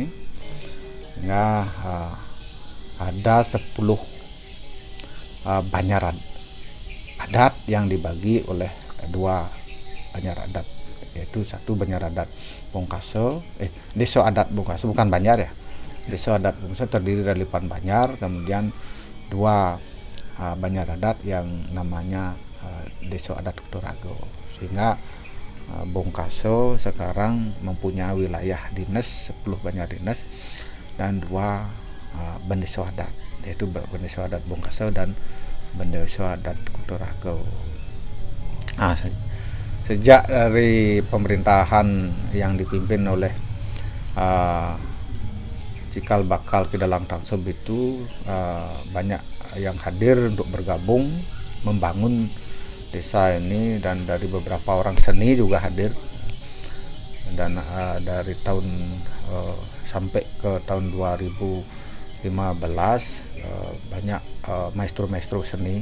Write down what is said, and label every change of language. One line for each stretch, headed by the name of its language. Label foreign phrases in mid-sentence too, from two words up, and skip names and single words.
Indonesian: Sehingga ada 10 banjar adat yang dibagi oleh 2 banjar adat, yaitu 1 banjar adat Bongkaso, Desa adat Bongkaso, bukan banjar ya. Desa adat Bongkaso terdiri dari 8 banjar, kemudian 2 banjar adat yang namanya Desa adat Kutorago. Sehingga Bongkaso sekarang mempunyai wilayah dinas 10 banjar dinas dan 2 bendesa adat, yaitu bendesa adat Bongkaso dan bendesa adat Kutorago. Sejak dari pemerintahan yang dipimpin oleh cikal bakal Ki Dalang Tangsub itu banyak yang hadir untuk bergabung membangun desa ini, dan dari beberapa orang seni juga hadir, dan dari tahun sampai ke tahun 2015 banyak maestro-maestro seni.